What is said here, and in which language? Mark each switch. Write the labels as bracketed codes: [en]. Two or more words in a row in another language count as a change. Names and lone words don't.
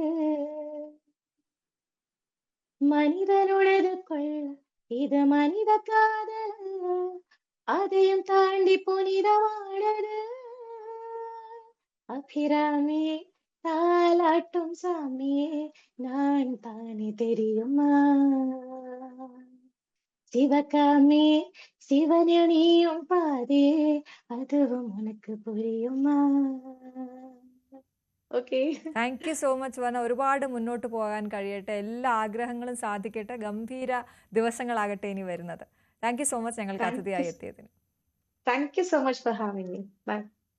[ta] மனிதனுடையது கொள்ள இது மனித காதல் அதையும் தாண்டி புனிதமானது அபிராமியே தாலாட்டும் சாமியே நான் தானே தெரியுமா சிவகாமியே சிவனில் நீயும் பாதியே அதுவும் உனக்கு புரியுமா? [ml] ഓക്കെ. [en] thank you so much വർണ്ണ. [ml] ഒരുപാട് മുന്നോട്ട് പോകാൻ കഴിയട്ടെ, എല്ലാ ആഗ്രഹങ്ങളും സാധിക്കട്ടെ, ഗംഭീര ദിവസങ്ങളാകട്ടെ ഇനി വരുന്നത്. [en] thank you so much ഞങ്ങൾക്ക് thank you [ml] അതിഥിയായി എത്തിയതിന്. [en] thank you so much for having me. bye.